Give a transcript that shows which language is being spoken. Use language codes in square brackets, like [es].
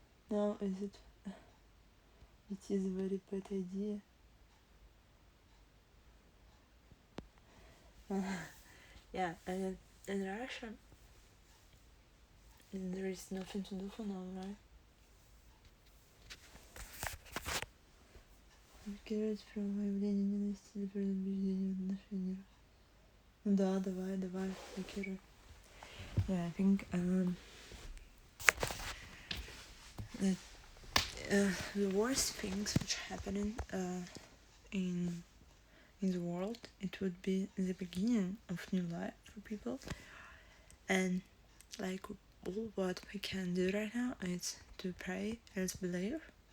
[en] Now, it is a very bad idea. Yeah, and in Russia, there is nothing to do for now, right? [ru] Маркировать проявление ненависти или предубеждения в отношениях. Да, давай, блокируй. [en] Yeah, I think that the worst things which happening in the world, it would be the beginning of new life for people, and like all what we can do right now is to pray and believe.